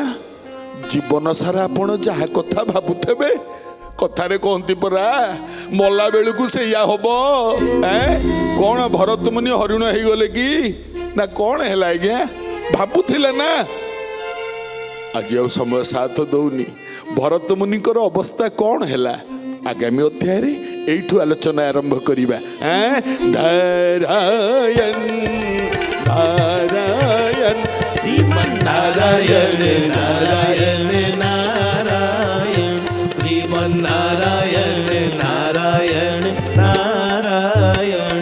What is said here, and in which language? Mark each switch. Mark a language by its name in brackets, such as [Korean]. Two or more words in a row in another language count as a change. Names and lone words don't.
[Odia] ଜୀବନ ସାରା ଆପଣ ଯାହା କଥା ଭାବୁଥିବେ, କଥାରେ କହନ୍ତି ପରା ମଲା ବେଳକୁ ସେଇଆ ହବ। କଣ ଭରତ ମୁନି ହରିଣ ହେଇଗଲେ କି ନା କଣ ହେଲା ଆଜ୍ଞା? ଭାବୁଥିଲେ ନା। ଆଜି ଆଉ ସମୟ ସାଥ ଦଉନି। ଭରତ ମୁନିଙ୍କର ଅବସ୍ଥା କଣ ହେଲା ଆଗାମୀ ଅଧ୍ୟାୟରେ ଏଇଠୁ ଆଲୋଚନା ଆରମ୍ଭ କରିବା। নারায়ণ নারায়ণ শ্রীমন নারায়ণ নারায়ণ নারায়ণ শ্রীমন নারায়ণ নারায়ণ নারায়ণ।